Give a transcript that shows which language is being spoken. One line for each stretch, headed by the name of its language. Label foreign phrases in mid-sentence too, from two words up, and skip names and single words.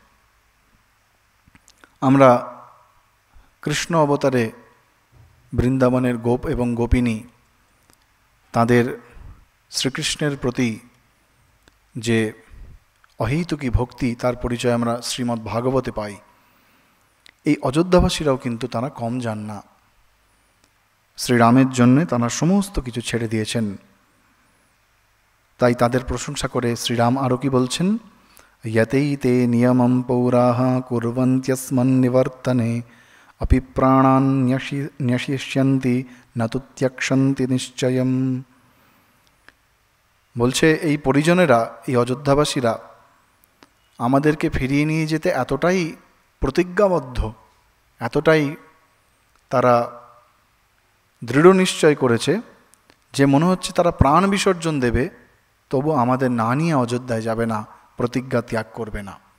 Bangla: আমরা কৃষ্ণ অবতারে বৃন্দাবনের গোপ এবং গোপিনী তাদের শ্রীকৃষ্ণের প্রতি যে অহৈতুকী ভক্তি, তার পরিচয় আমরা শ্রীমদ্ ভাগবতে পাই। এই অযোধ্যাবাসীরাও কিন্তু তারা কম যান না। শ্রীরামের জন্যে তারা সমস্ত কিছু ছেড়ে দিয়েছেন। তাই তাদের প্রশংসা করে শ্রীরাম আরও কি বলছেন,
Sanskrit: यतै ते नियमं पौराः कुर्वन्त्यस्मन्निवर्तने अपि प्राणान् न्यशिष्यन्ति न तु त्यक्षन्ति निश्चयम्।
Bangla: বলছে এই পরিজনেরা, এই অযোধ্যাবাসীরা আমাদেরকে ফিরিয়ে নিয়ে যেতে এতটাই প্রতিজ্ঞাবদ্ধ, এতটাই তারা দৃঢ় নিশ্চয় করেছে যে মনে হচ্ছে তারা প্রাণ বিসর্জন দেবে, তবু আমাদের না নিয়ে অযোধ্যায় যাবে না, প্রতিজ্ঞা ত্যাগ করবে না।